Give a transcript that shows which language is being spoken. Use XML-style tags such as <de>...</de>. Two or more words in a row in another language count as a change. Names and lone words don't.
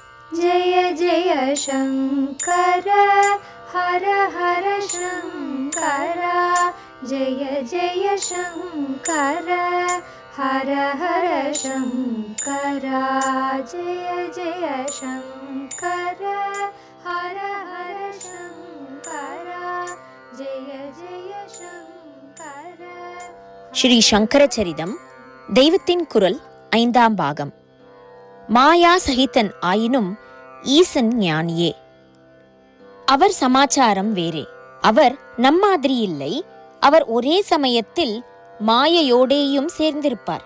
<sa>जय जय शङ्कर हर हर शङ्कर जय जय शङ्कर हर हर शङ्कर जय जय शङ्कर हर हर शङ्कर जय जय शङ्कर.</sa> <ta>ஸ்ரீ சங்கரச்சரிதம் தெய்வத்தின் குரல் 5ஆம் பாகம். மாயா சகிதன் ஆயினும் ஈசன் ஞானியே. அவர் சமாச்சாரம் வேறே. அவர் நம்மாதிரி இல்லை. அவர் ஒரே சமயத்தில் மாயையோடேயும் சேர்ந்திருப்பார்.</ta>